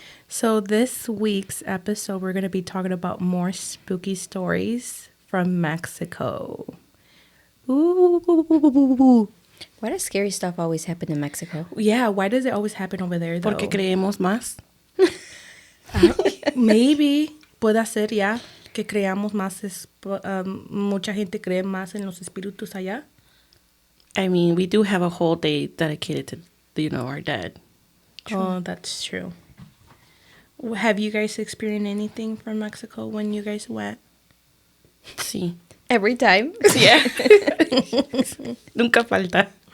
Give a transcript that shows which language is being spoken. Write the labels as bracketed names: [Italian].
[English] So this week's episode, we're going to be talking about more spooky stories from Mexico. Ooh. Why does scary stuff always happen in Mexico? Yeah, why does it always happen over there though? [Spanish] Porque creemos más. [English] Maybe. [Spanish] Puede ser ya que creamos más, mucha gente cree más en los espíritus allá. [English] I mean, we do have a whole day dedicated to, our dead. True. Oh, that's true. Have you guys experienced anything from Mexico when you guys went? [Spanish] Sí. [English] Every time. [Spanish] Yeah. Nunca falta.